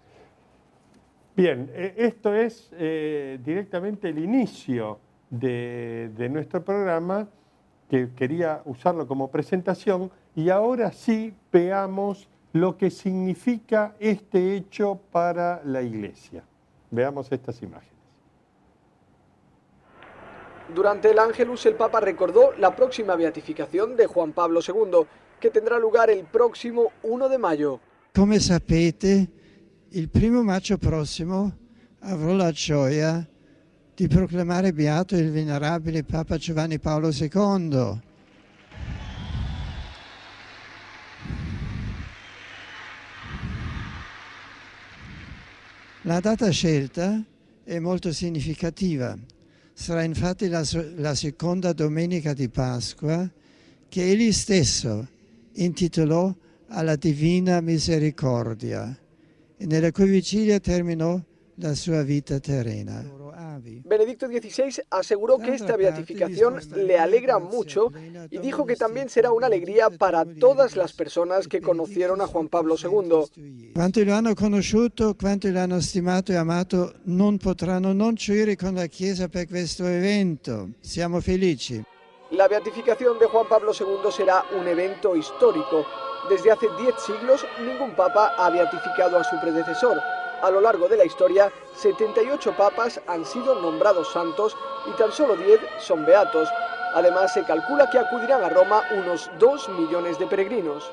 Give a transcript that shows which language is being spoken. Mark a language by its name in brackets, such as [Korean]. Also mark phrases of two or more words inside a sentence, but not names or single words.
[Spanish] Bien, esto es directamente el inicio de nuestro programa, que quería usarlo como presentación, y ahora sí veamos lo que significa este hecho para la Iglesia. Veamos estas imágenes. Durante el Ángelus, el Papa recordó la próxima beatificación de Juan Pablo II, que tendrá lugar el próximo 1 de mayo. [Italian] Come sapete, il 1 maggio prossimo avrò la gioia di proclamare beato il venerabile Papa Giovanni Paolo II. La data scelta è molto significativa. Sarà infatti la seconda domenica di Pasqua, che egli stesso intitolò alla Divina Misericordia e nella cui vigilia terminò la sua vita terrena. [Spanish] Benedicto XVI aseguró que esta beatificación le alegra mucho y dijo que también será una alegría para todas las personas que conocieron a Juan Pablo II. [Italian] Quanti lo hanno conosciuto, quanti lo hanno stimato e amato, non potranno non gioire con la Chiesa per questo evento. Siamo felici. [Spanish] La beatificación de Juan Pablo II será un evento histórico. Desde hace 10 siglos, ningún papa ha beatificado a su predecesor. A lo largo de la historia, 78 papas han sido nombrados santos y tan solo 10 son beatos. Además, se calcula que acudirán a Roma unos 2 millones de peregrinos.